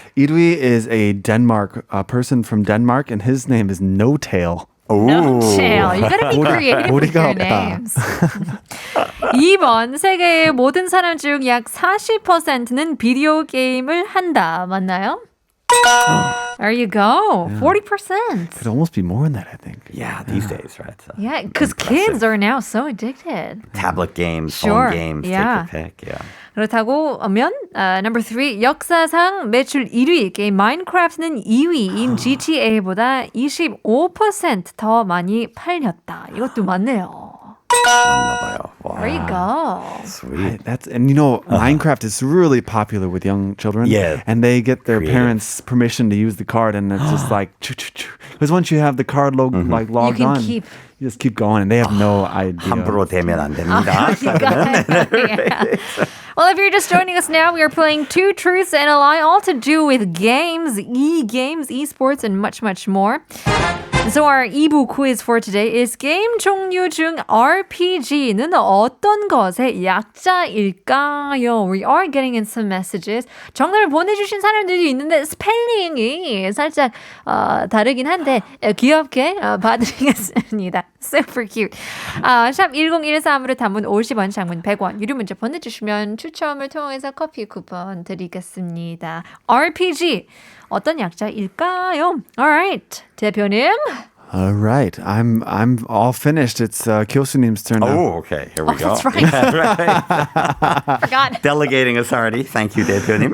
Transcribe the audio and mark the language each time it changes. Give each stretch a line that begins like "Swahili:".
English: Idwi is a person from Denmark, and his name is No Tail. No tail. You gotta be creative with
Korean: 머리가 없다.
English: names.
Korean: 2번. 세계의 모든 사람 중 약 40%는 비디오 게임을 한다. 맞나요?
English: There you go. 40%. Could almost be more than that, I think. Yeah, these days, right? So Yeah, because kids are now so addicted. tablet games, Sure. phone games, Yeah. take your pick. Yeah.
Korean: 그렇다고 하면
English: number 3
Korean: 역사상 매출 1위 게임 마인크래프트는 2위인 GTA보다 25% 더 많이 팔렸다. 이것도 맞네요. 맞나 봐요.
English: Wow. There you go. Sweet. And Minecraft is really popular with young children. Yeah. And they get their Creative. parents' permission to use the card, and it's just like, because once you have the card logged You can on, keep. you just keep going, and they have no idea.
Korean: 함부로 대면 안 됩니다.
English: Yeah. Well, if you're just joining us now, we are playing Two Truths and a Lie, all to do with games, e-games, esports, and much, much more. So our 2부 quiz for today is
Korean: 게임 종류 중 RPG는 어떤 것의 약자일까요?
English: We are getting in some messages.
Korean: 정답을 보내주신 사람들도 있는데 스펠링이 살짝 다르긴 한데 귀엽게 봐드리겠습니다.
English: Super cute.
Korean: 샵 1013으로 단문 50원, 장문 100원, 유료 문자 보내주시면 추첨을 통해서 커피 쿠폰 드리겠습니다. RPG 어떤 약자일까요?
English: Alright, 대표님. All right, I'm all finished. It's 교수님's turn now. Oh, okay. Here we go. That's right. Yeah, right. Forgot. Delegating authority. Thank you, 대표님.